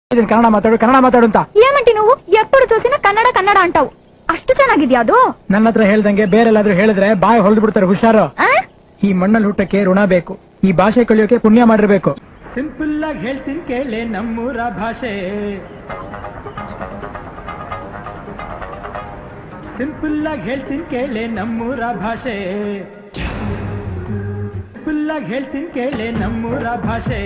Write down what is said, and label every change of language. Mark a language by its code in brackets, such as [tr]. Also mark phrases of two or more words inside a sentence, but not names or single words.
[kn] ಕನ್ನಡ ಮಾತಾಡು ಅಂತ. [te] ఏమంటి నువ్వు ఎప్పుడు చూసినా కన్నడ కన్నడ అంటావు. [kn] ಅಷ್ಟು ಚೆನ್ನಾಗಿದ್ಯಾ ಅದು? ನನ್ನ ಹತ್ರ ಹೇಳ್ದಂಗೆ ಬೇರೆಲ್ಲಾದ್ರೂ ಹೇಳಿದ್ರೆ ಬಾಯಿ ಹೊಡೆದು ಬಿಡ್ತಾರೆ, ಹುಷಾರು. ಈ ಮಣ್ಣಲ್ಲಿ ಹುಟ್ಟಕ್ಕೆ ಋಣ ಬೇಕು, ಈ ಭಾಷೆ ಕಲಿಯೋಕೆ ಪುಣ್ಯ ಮಾಡಿರ್ಬೇಕು. ಸಿಂಪಲ್ ಆಗಿ ಹೇಳ್ತೀನಿ ಕೇಳೆ ನಮ್ಮೂರ ಭಾಷೆ, ಸಿಂಪಲ್ ಆಗಿ ಹೇಳ್ತೀನಿ ಕೇಳೆ ನಮ್ಮೂರ ಭಾಷೆ, ಸಿಂಪಲ್ ಆಗಿ ಹೇಳ್ತೀನಿ ಕೇಳೆ ನಮ್ಮೂರ ಭಾಷೆ.